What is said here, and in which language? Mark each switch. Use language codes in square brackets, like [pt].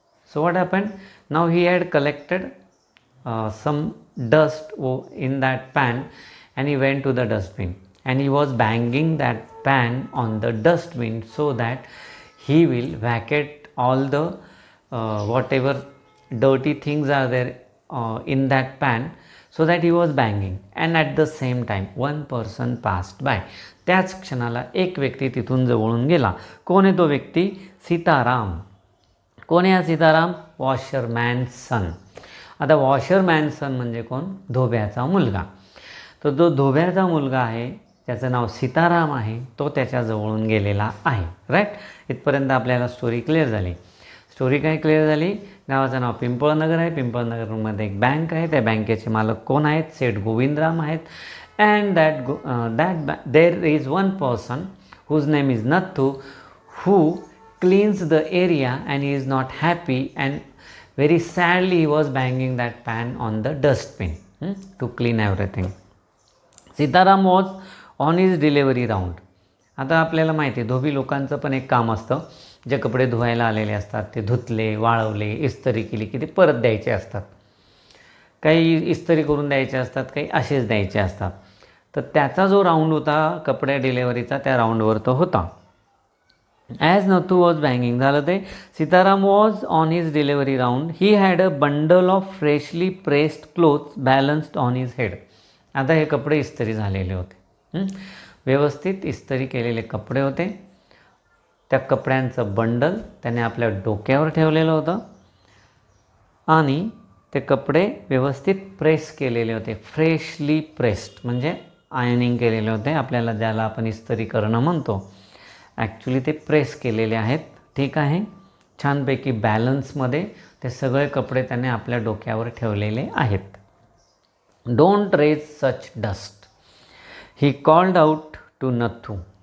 [en] So what happen, now he had collected some dust in that pan and he went to the dustbin and he was banging that pan on the dustbin so that he will vacate all the whatever dirty things are there in that pan, so that he was banging. And at the same time one person passed by. [mr] त्याच क्षणाला एक व्यक्ती तिथून जवळून गेला. कोण आहे तो व्यक्ती? सीताराम. कोण आहे हा सीताराम? [en] Washerman son. [mr] आता वॉशरमॅन सन म्हणजे कोण? धोब्याचा मुलगा. तर जो धोब्याचा मुलगा आहे त्याचं नाव सीताराम आहे, तो त्याच्याजवळून गेलेला आहे. राईट. इथपर्यंत आपल्याला स्टोरी क्लिअर झाली. स्टोरी काय क्लिअर झाली? गावाचं नाव पिंपळनगर आहे. पिंपळनगरमध्ये एक बँक आहे. त्या बँकेचे मालक कोण आहेत? सेठ गोविंदराम आहेत. [en] And there is one person whose name is Nathu, who cleans the area and he is not happy and very sadly he was banging that pan on the dustbin to clean everything. Sitaram was on his delivery round. [mr] आता आपल्याला माहिती आहे धोबी लोकांचं पण एक काम असतं, जे कपडे धुवायला आलेले असतात ते धुतले, वाळवले, इस्त्री केली की ते परत द्यायचे असतात. काही इस्त्री करून द्यायचे असतात, काही असेच द्यायचे असतात. तर त्याचा जो राऊंड होता कपडे डिलेवरीचा, त्या राऊंडवर तो होता. [en] as Nathu was banging, [mr] झालं ते. [en] Sitaram was on his delivery round. He had a bundle of freshly pressed clothes balanced on his head. [mr] आता हे कपडे इस्त्री झालेले होते, व्यवस्थित इस्त्री केलेले कपडे होते. त्या कपड्यांचं बंडल त्याने आपल्या डोक्यावर ठेवलेलं होतं आणि ते कपडे व्यवस्थित प्रेस केलेले होते. फ्रेशली प्रेस्ड म्हणजे आयनिंग केलेले होते, आपल्याला ज्याला आपण इस्त्री करणं म्हणतो. ॲक्च्युली ते प्रेस केलेले आहेत. ठीक आहे. छानपैकी बॅलन्समध्ये ते सगळे कपडे त्याने आपल्या डोक्यावर ठेवलेले आहेत. [en] Don't raise such dust, he called out to Nathu.